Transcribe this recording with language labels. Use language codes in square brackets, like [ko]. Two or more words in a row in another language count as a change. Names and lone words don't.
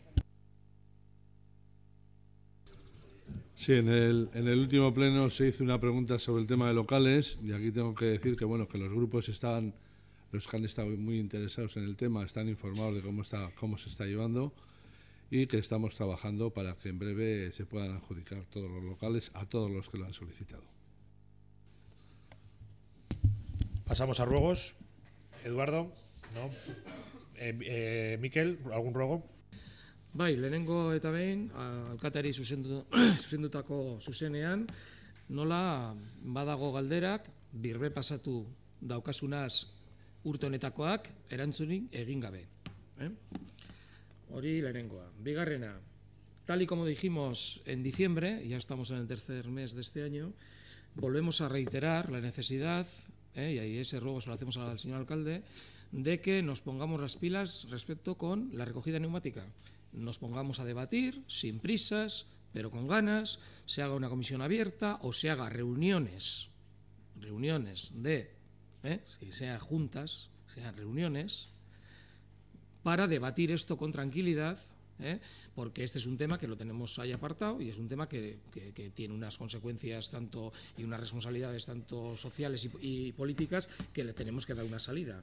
[es] Sí, en el último pleno se hizo una pregunta sobre el tema de locales y aquí tengo que decir que bueno, que los grupos los que han estado muy interesados en el tema están informados de cómo se está llevando y que estamos trabajando para que en breve se puedan adjudicar todos los locales a todos los que lo han solicitado. Pasamos a ruegos. Eduardo, ¿no? Mikel, ¿algún ruego? [eu] Bai, lehenengo eta behin, alkateari zuzendutako zuzenean, nola badago galderak, birbe pasatu daukasunaz urte honetakoak, erantzunik egin gabe. Hori lehenengoa. Bigarrena, [es] tal y como dijimos en diciembre, ya estamos en el tercer mes de este año, volvemos a reiterar la necesidad, y ahí ese ruego se lo hacemos al señor alcalde, de que nos pongamos las pilas respecto con la recogida neumática. Nos pongamos a debatir, sin prisas, pero con ganas, se haga una comisión abierta o se haga reuniones de, si sean juntas, sean reuniones, para debatir esto con tranquilidad, porque este es un tema que lo tenemos ahí apartado y es un tema que tiene unas consecuencias tanto y unas responsabilidades tanto sociales y políticas que le tenemos que dar una salida.